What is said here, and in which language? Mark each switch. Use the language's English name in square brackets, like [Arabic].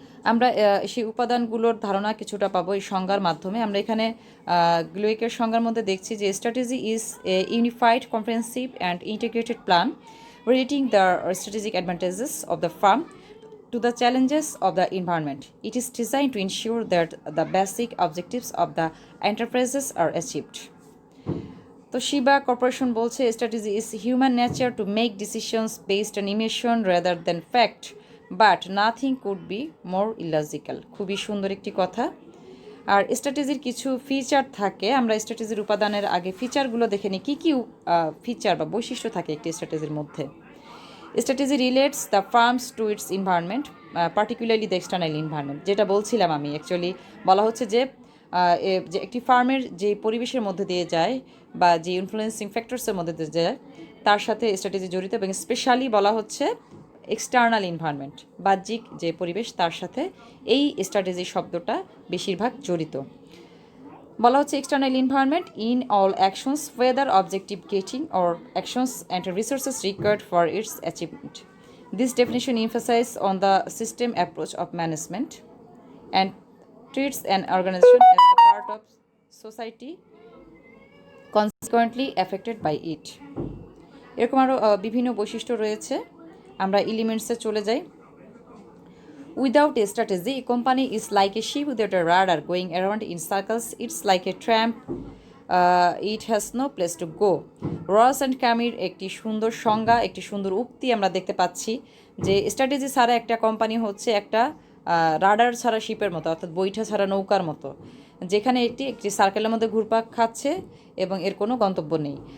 [Bangla] আমরা সেই উপাদানগুলোর ধারণা কিছুটা পাবো এই সংজ্ঞার মাধ্যমে। আমরা এখানে গ্লোইকের সংজ্ঞার মধ্যে দেখছি যে [English] Strategy is a unified comprehensive and integrated plan relating the strategic advantages of the firm to the challenges of the environment. It is designed to ensure that the basic objectives of the enterprises are achieved. [Bangla] তো Shiba corporation বলছে [English] Strategy is human nature to make decisions based on emotion rather than fact, but nothing could be more illogical. [Bangla] খুবই সুন্দর একটি কথা। আর স্ট্র্যাটেজির কিছু feature থাকে, আমরা স্ট্র্যাটেজির উপাদানের আগে ফিচারগুলো দেখে নিই, কী কী ফিচার বা বৈশিষ্ট্য থাকে একটি স্ট্র্যাটেজির মধ্যে। [English] Strategy relates the firms to its environment, particularly the external environment. [Bangla] যেটা বলছিলাম আমি, অ্যাকচুয়ালি বলা হচ্ছে যে যে একটি ফার্মের যে পরিবেশের মধ্যে দিয়ে যায় বা যে ইনফ্লুয়েন্সিং ফ্যাক্টরসের মধ্যে দিয়ে যায় তার সাথে স্ট্র্যাটেজি জড়িত, এবং স্পেশালি বলা হচ্ছে এক্সটার্নাল এনভায়রনমেন্ট, বাহ্যিক যে পরিবেশ তার সাথে এই স্ট্র্যাটেজি শব্দটা বেশিরভাগ জড়িত। বলা হচ্ছে [English] External environment in all actions whether objective getting or actions and resources required for its achievement. This definition emphasizes on the system approach of management and treats an organization as the part of society consequently affected by it. [Bangla] এরকম আরও বিভিন্ন বৈশিষ্ট্য রয়েছে। আমরা এলিমেন্টসে চলে যাই। [English] Without a strategy, a company is like a ship without a rudder going around in circles. It's like a tramp. It has no place to go. [Bangla] রস and ক্যামির একটি সুন্দর সংজ্ঞা, একটি সুন্দর উক্তি আমরা দেখতে পাচ্ছি যে স্ট্র্যাটেজি ছাড়া একটা কোম্পানি হচ্ছে একটা রাডার ছাড়া শিপের মতো, অর্থাৎ বৈঠা ছাড়া নৌকার মতো, যেখানে একটি সার্কেলের মধ্যে ঘুরপাক খাচ্ছে এবং এর কোনো গন্তব্য নেই।